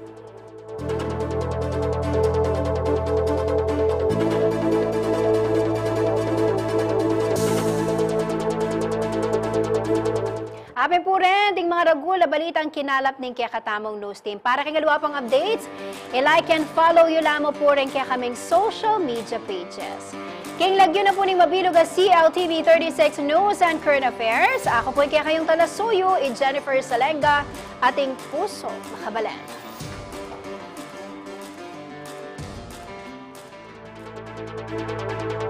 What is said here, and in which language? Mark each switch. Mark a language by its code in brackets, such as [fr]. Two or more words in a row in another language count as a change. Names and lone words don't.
[pam] Apin po rin, ding mga ragula, balitang kinalap ng kaya katamong news team. Para kay galuwa pang updates, [en] i-like and follow [pam] yun lamang po rin kaya kaming [en] social media pages. [pam] King lagyo na po ning mabilog ang CLTV 36 News and Current Affairs. Ako po kaya kayong talasuyo, Jennifer Salenga, ating puso makabalan.